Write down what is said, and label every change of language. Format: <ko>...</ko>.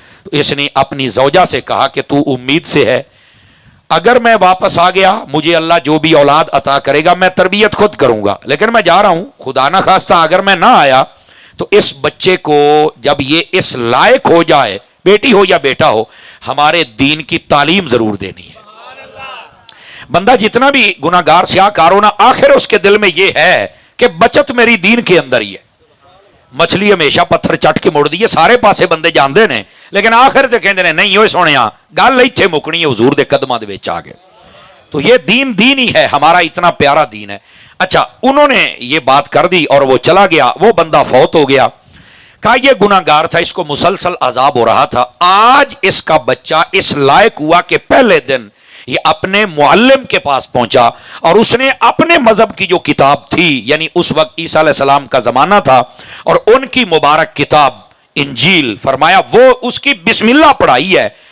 <ur>تو اس نے اپنی زوجہ سے کہا کہ تو امید سے ہے، اگر میں واپس آ گیا مجھے اللہ جو بھی اولاد عطا کرے گا میں تربیت خود کروں گا، لیکن میں جا رہا ہوں، خدا نہ خواستہ اگر میں نہ آیا تو اس بچے کو جب یہ اس لائق ہو جائے، بیٹی ہو یا بیٹا ہو، ہمارے دین کی تعلیم ضرور دینی ہے. بندہ جتنا بھی گناہ گار سیاہ کار ہونا، آخر اس کے دل میں یہ ہے کہ بچت میری دین کے اندر ہی ہے.</ur> <pa>مچھلی ہمیشہ پتھر چٹ کے مڑ دی، سارے پاسے بندے جاندے نے، لیکن آخر تے کہندے نے نہیں ہوئے سونیا گل ایتھے مکنی ہے، حضور دے قدماں دے وچ آ گئے.</pa> <ur>تو یہ دین ہی ہے، ہمارا اتنا پیارا دین ہے. اچھا انہوں نے یہ بات کر دی اور وہ چلا گیا، وہ بندہ فوت ہو گیا. کہا یہ گناہ گار تھا، اس کو مسلسل عذاب ہو رہا تھا. آج اس کا بچہ اس لائق ہوا کہ پہلے دن یہ اپنے معلم کے پاس پہنچا اور اس نے اپنے مذہب کی جو کتاب تھی، یعنی اس وقت عیسیٰ علیہ السلام کا زمانہ تھا اور ان کی مبارک کتاب انجیل، فرمایا وہ اس کی بسم اللہ پڑھائی ہے.</ur>